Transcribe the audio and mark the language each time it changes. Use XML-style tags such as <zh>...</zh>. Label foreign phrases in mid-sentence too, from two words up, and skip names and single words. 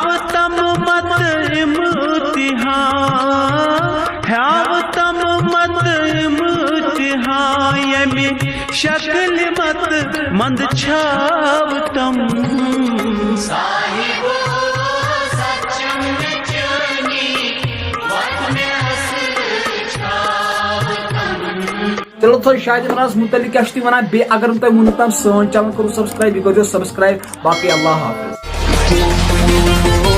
<ks>तम मत इम्तिहान, ह्याव तम मत इम्तिहान, यमी शक्ल मत मंद छावतम साहिबो सच्चम चनी वत में असल छावतम। चलो तो शायद मनास मुतलिक क्या वना बे अगर तुम वुन तम सोन चैनल करो सब्सक्राइब, यह करो सब्सक्राइब। बाकी अल्लाह हाफिज।</ks>